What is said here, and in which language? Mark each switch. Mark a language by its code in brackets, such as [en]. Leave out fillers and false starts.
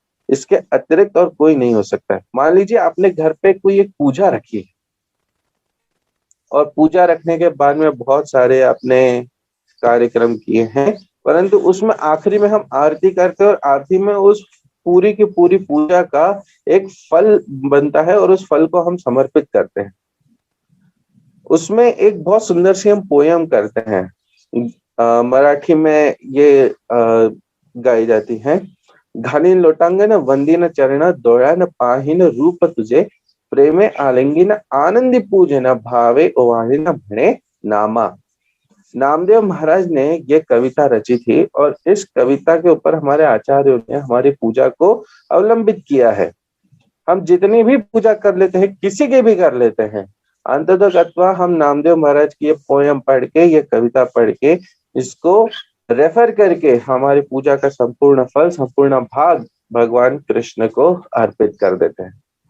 [hi] इसके अतिरिक्त और कोई नहीं हो सकता है। मान लीजिए आपने घर पे कोई एक पूजा रखी है, और पूजा रखने के बाद में बहुत सारे आपने कार्यक्रम किए हैं, परंतु उसमें आखिरी में हम आरती करते हैं और आरती में उस पूरी की पूरी पूजा का एक फल बनता है और उस फल को हम समर्पित करते हैं। उसमें एक बहुत सुंदर सी हम पोयम करते हैं, मराठी में ये गाई जाती है। [mr] घालीन लोटांगण वंदीन चरण डोळ्यान पाहीन रूप तुझे प्रेमे आलिंगन आनंदी पूजन भावे ओवाळीन म्हणे नामा। [hi] नामदेव महाराज ने ये कविता रची थी और इस कविता के ऊपर हमारे आचार्यों ने हमारी पूजा को अवलंबित किया है। हम जितनी भी पूजा कर लेते हैं, किसी की भी कर लेते हैं, अंततः हम नामदेव महाराज की ये पोयम पढ़ के, ये कविता पढ़ के, इसको रेफर करके हमारी पूजा का संपूर्ण फल, संपूर्ण भाग भगवान कृष्ण को अर्पित कर देते हैं।